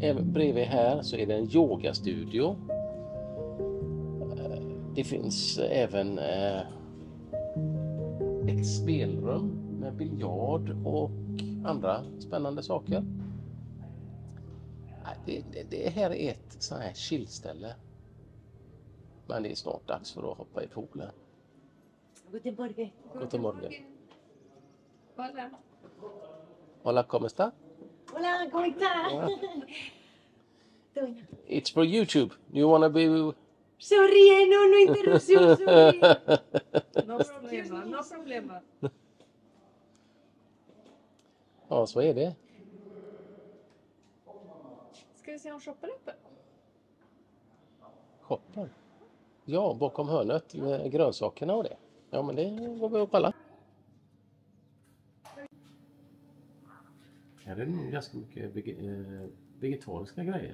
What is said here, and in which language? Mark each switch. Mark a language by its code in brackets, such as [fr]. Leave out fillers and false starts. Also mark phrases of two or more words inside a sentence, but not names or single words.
[sv] Även bredvid här så är det en yogastudio. Det finns även ett spelrum med biljard och andra spännande saker. Det här är ett sånt här chillställe. Men det är snart dags för att hoppa i poolen. [de] Guten Morgen. Guten Morgen. [es] Hola. Hola, ¿cómo está? Hola, ¿cómo está? [en] It's for YouTube. You wanna be... Sorry, [es] no interrupción, [en] sorry. [es] No problema. [sv] Ja, så är det. Ska vi se om shoppen är uppe? Shoppen? Ja, bakom hörnet med grönsakerna och det. Ja, men det går vi upp alla. Här är det nog ganska mycket vegetariska grejer.